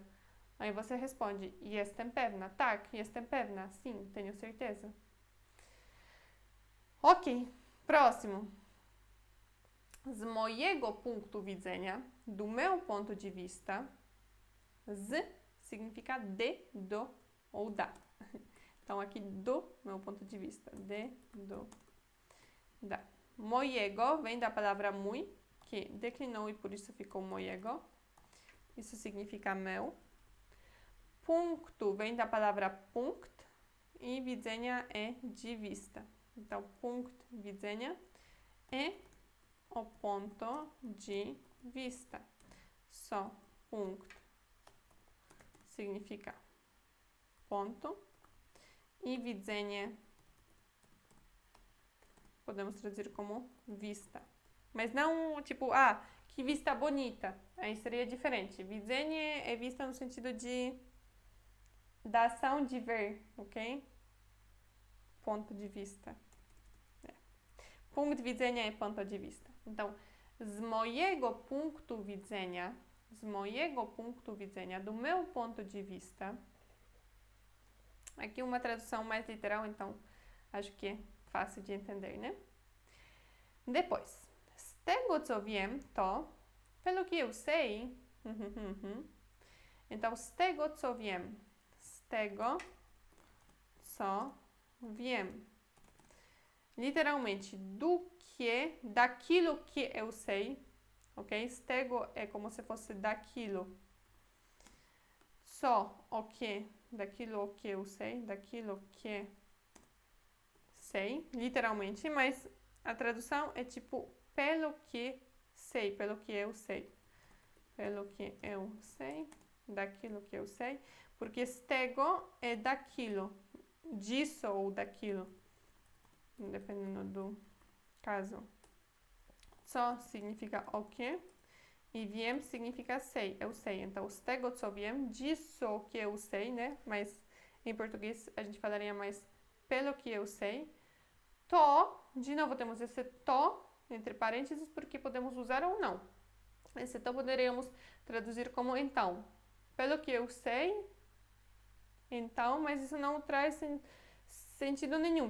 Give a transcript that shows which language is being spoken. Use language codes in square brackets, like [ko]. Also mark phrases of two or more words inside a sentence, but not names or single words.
[pt] Aí você responde, [pl] jestem pewna, tak, jestem pewna, [pt] sim, tenho certeza. Ok, próximo. [pl] Z mojego punktu widzenia, [pt] do meu ponto de vista, z significa de, do ou da. Então, aqui, do meu ponto de vista, de, do, da. Mojego vem da palavra mój, que declinou e por isso ficou mojego. Isso significa meu. Punktu vem da palavra punkt e widzenia é de vista. Então, [pl] punkt widzenia [pt] é o ponto de vista. Só punkt significa ponto e widzenie podemos traduzir como vista. Mas não tipo, que vista bonita. Aí seria diferente. Widzenie é vista no sentido da ação de ver, ok? Ponto de vista. [pl] Punkt widzenia [pt] é ponto de vista. Então, [pl] z mojego punktu widzenia, [pt] do meu ponto de vista. Aqui uma tradução mais literal, então acho que é fácil de entender, né? Depois, [pl] z tego co wiem, to, [pt] pelo que eu sei, então, [pl] z tego co wiem, z tego co wiem. [pt] Literalmente, daquilo que eu sei, ok? [pl] Z tego [pt] é como se fosse daquilo. Só o que, daquilo que eu sei, daquilo que sei, literalmente, mas a tradução é tipo, pelo que sei, pelo que eu sei. Pelo que eu sei, daquilo que eu sei, porque stego é daquilo, disso ou daquilo, dependendo do caso. Co significa o que e wiem significa sei, eu sei. Então, [pl] z tego co wiem, [pt] disso que eu sei, né? Mas em português a gente falaria mais pelo que eu sei. To, de novo temos esse to entre parênteses porque podemos usar ou não. Esse to poderíamos traduzir como então. Pelo que eu sei, então, mas isso não traz sentido nenhum.